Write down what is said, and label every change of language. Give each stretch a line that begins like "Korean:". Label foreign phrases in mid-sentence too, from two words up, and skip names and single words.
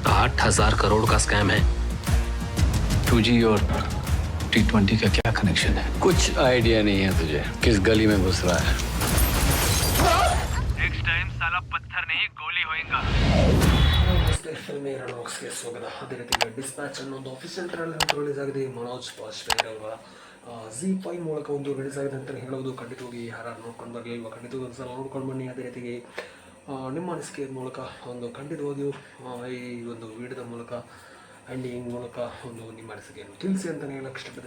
Hindi: 60,000 करोड़ का स्कैम है। 2G और T20 का क्या कनेक्शन है? कुछ आइडिया नहीं है तुझे किस गली में घुस रहा है।
English: next time
Hindi: साला पत्थर नहीं गोली होएगा।
Kannada: ಫಿಲ್ಮಿ ರಣಾಕ್ಸ್ಗೆ ಸ್ವಾಗತ. ಅದೇ ರೀತಿ ಡಿಸ್ಪ್ಯಾಚ್ ಅನ್ನೋ ಒಂದು
English: official trailer release
Kannada: ಆಗಿದೆ. ಮನೋಜ್ ಬಾಜ್ಪೇಯಿ ಅವರ ZEE5 ಮೂಲಕ ಒಂದು ರಿಲೀಸ್ ಆಗಿದೆ ಅಂತ ಹೇಳೋದು. ಖಂಡಿತವಾಗಿ ಯಾರು ನೋಡ್ಕೊಂಡು ಬರಲಿಲ್ವ, ಖಂಡಿತವಾಗಿ ಒಂದು ಸಲ ನೋಡ್ಕೊಂಡು ಬನ್ನಿ. ಅದೇ ರೀತಿಗೆ ನಿಮ್ಮ ಅನಿಸಿಕೆ ಮೂಲಕ ಒಂದು ಖಂಡಿತವಾಗಿಯೂ ಈ ಒಂದು ವಿಡಿಯೋದ ಮೂಲಕ ಎಂಡಿಂಗ್ ಮೂಲಕ ಒಂದು ನಿಮ್ಮ ಅನಿಸಿಕೆಯನ್ನು ತಿಳಿಸಿ ಅಂತಲೇ ಹೇಳಕ್ಕೆ ಇಷ್ಟಪಡ್ತೀನಿ.